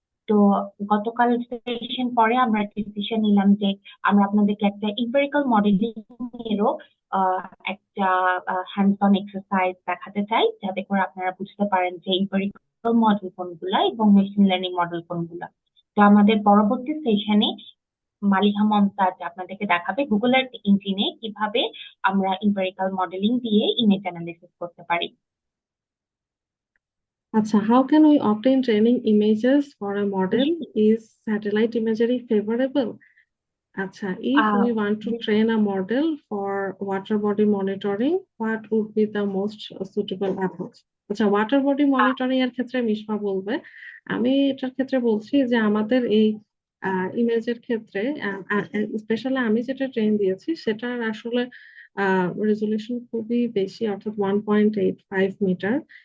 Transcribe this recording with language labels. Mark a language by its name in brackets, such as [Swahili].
[Bangla] তো গতকাল সেশন পরে আমরা ডিসিশন নিলাম যে আমরা আপনাদেরকে একটা ইম্পেরিক্যাল মডেলিং এরও আহ, একটা হ্যান্ডস অন এক্সারসাইজ দেখাতে চাই, যাতে করে আপনারা বুঝতে পারেন যে ইম্পেরিক্যাল মডেল কোনগুলা এবং মেশিন লার্নিং মডেল কোনগুলা। তো আমাদের পরবর্তী সেশনে মালিহা মমতাজ আপনাদেরকে দেখাবে গুগল আর্থ ইঞ্জিনে কিভাবে আমরা ইম্পেরিক্যাল মডেলিং দিয়ে ইমেজ অ্যানালিসিস করতে পারি। [English] Acha, how can we obtain training images for a model? Is satellite imagery favorable? Acha, if ah we want to train a model for water body monitoring, what would be the most suitable approach? [Bangla] আচ্ছা, water body monitoring এর ক্ষেত্রে মিশমা বলবে। আমি এটার ক্ষেত্রে বলছি যে আমাদের এই ইমেজের ক্ষেত্রে স্পেশালি আমি যেটা ট্রেন দিয়েছি সেটার আসলে রেজলিউশন খুবই বেশি, অর্থাৎ 1.85 মিটার।